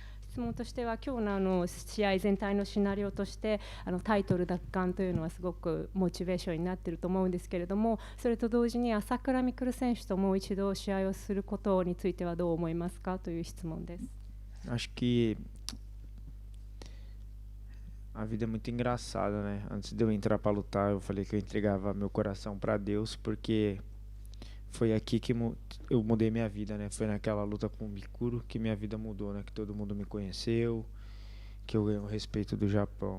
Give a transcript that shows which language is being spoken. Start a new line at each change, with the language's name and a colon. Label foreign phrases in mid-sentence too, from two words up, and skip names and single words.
Japanese: 質問としては、今日の試合全体のシナリオとしてタイトル奪還というのはすごくモチベーションになっていると思うんですけれども、それと同時に朝倉未来選手ともう一度試合をすることについてはどう思いますかという質問です。
Portuguese: Acho que a vida é muito engraçada, né? Antes de eu entrar para lutar, eu falei que eu entregava meu coração para Deus, porque foi aqui que eu mudei minha vida, né? Foi naquela luta com o Mikuro que minha vida mudou, né? Que todo mundo me conheceu, que eu ganhei o respeito do Japão.